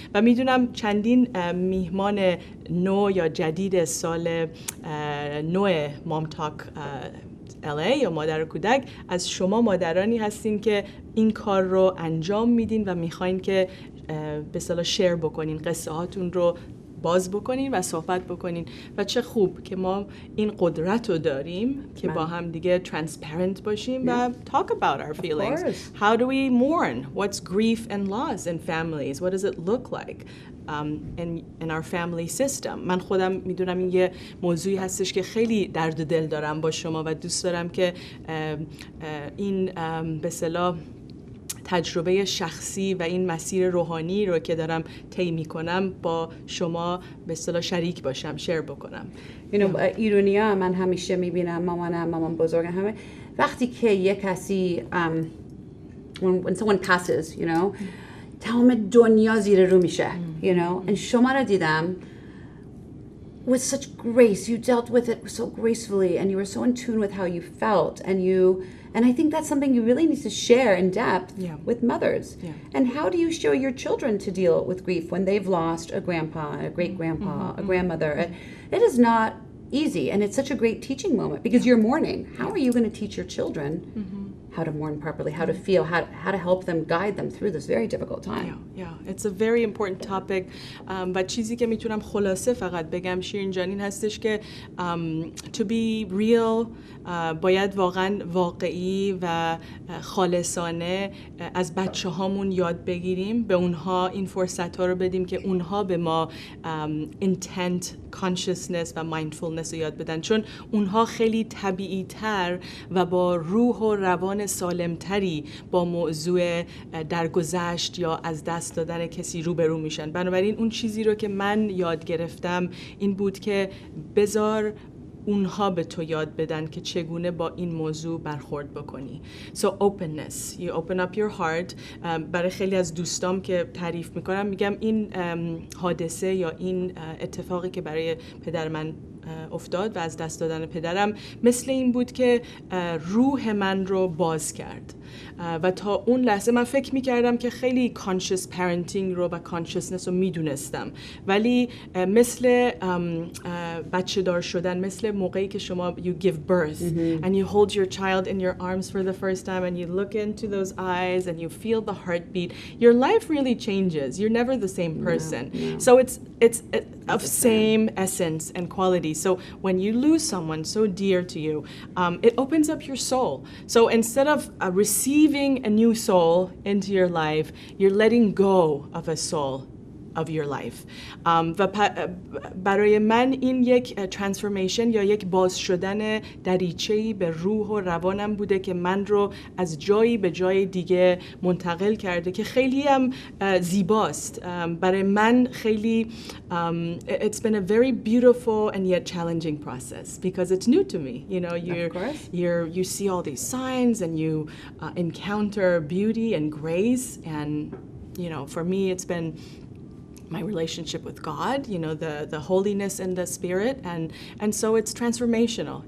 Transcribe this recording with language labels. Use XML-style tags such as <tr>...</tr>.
<fa>و میدونم چندین میهمان نو یا جدید سال نو مام تاک LA یا مادر و کودک از شما مادرانی هستین که این کار رو انجام میدین و میخواین که به اصطلاح شیر بکنین، قصه هاتون رو باز بکنین و صحبت بکنین و چه خوب که ما این قدرت رو داریم که با هم دیگه transparent باشیم و</fa> <en>talk about our feelings. How do we mourn? What's grief and loss in families? What does it look like in our family system?</en> <fa>من خودم میدونم این یه موضوعی هستش که خیلی درد و دل دارم با شما و دوست دارم که این به اصطلاح تجربه شخصی و این مسیر روحانی رو که دارم طی میکنم با شما به اصطلاح شریک باشم، شیر بکنم. ایرونیا من همیشه میبینم مامان بزرگم همه وقتی که یک کسی</fa> <en>when someone passes,</en> <fa>تمام دنیا زیر رو میشه, and شما رو دیدم</fa> <en>with such grace. You dealt with it so gracefully and you were so in tune with how you felt, and I think that's something you really need to share in depth with mothers. And how do you show your children to deal with grief when they've lost a grandpa, a great-grandpa, a grandmother? It is not easy, and it's such a great teaching moment because you're mourning. How are you going to teach your children how to mourn properly, how to feel, how to help them, guide them through this very difficult time. Yeah, it's a very important topic.</en> <fa>و چیزی که میتونم خلاصه فقط بگم شیرین جان این هستش که</fa> <en>to be real</en> <fa>باید واقعا واقعی و خالصانه از بچه هامون یاد بگیریم، به اونها این فرصت ها رو بدیم که اونها به ما intent, consciousness و mindfulness رو یاد بدن، چون اونها خیلی طبیعی تر و با روح و روان سالمتری با موضوع درگذشت یا از دست دادن کسی روبرو میشن. بنابراین اون چیزی رو که من یاد گرفتم این بود که بذار اونها به تو یاد بدن که چگونه با این موضوع برخورد بکنی.</fa> <en>So openness, you open up your heart.</en> <fa>برای خیلی از دوستام که تعریف میکنم میگم این حادثه یا این اتفاقی که برای پدر من افتاد و از دست دادن پدرم مثل این بود که روح من رو باز کرد و تا اون لحظه من فکر میکردم که خیلی conscious parenting رو و consciousness رو میدونستم، ولی مثل بچه دار شدن، مثل موقعی که شما</fa> <en>you give birth and you hold your child in your arms for the first time and you look into those eyes and you feel the heartbeat, your life really changes. You're never the same person. So it's of same essence and quality. So when you lose someone so dear to you, it opens up your soul. So instead of receiving a new soul into your life, you're letting go of a soul of your life.</en> <fa>و برای من این یک transformation یا یک باز شدن دریچه‌ای به روح و روانم بوده که من رو از جایی به جای دیگه منتقل کرده که خیلی هم زیباست. برای من خیلی</fa> <en>it's been a very beautiful and yet challenging process because it's new to me. You know, you see all these signs and you encounter beauty and grace, and you know, for me it's been my relationship with God, you know, the holiness and the spirit, and so it's transformational.</en>